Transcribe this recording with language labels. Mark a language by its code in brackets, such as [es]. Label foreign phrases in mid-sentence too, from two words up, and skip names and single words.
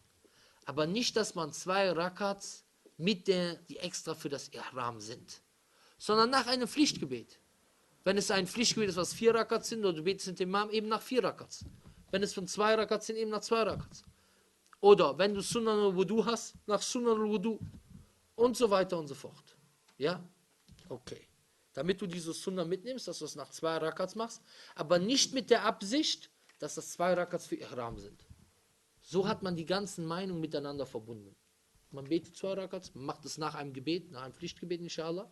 [de] Aber nicht, dass man 2 Rakats die extra für das Ihram sind, sondern nach einem Pflichtgebet. Wenn es ein Pflichtgebet ist, was 4 Rakats sind, oder du betest mit dem Imam eben nach 4 Rakats. Wenn es von 2 Rakats sind, eben nach 2 Rakats. Oder wenn du [ar] سنن الوضوء [de] hast, nach [ar] سنن الوضوء. [de] Und so weiter und so fort. Ja? Okay. Damit du diese Sunna mitnimmst, dass du es nach 2 Rakats machst, aber nicht mit der Absicht, dass das 2 Rakats für Ihram sind. So hat man die ganzen Meinungen miteinander verbunden. Man betet 2 Rakats, man macht es nach einem Gebet, nach einem Pflichtgebet, inshallah.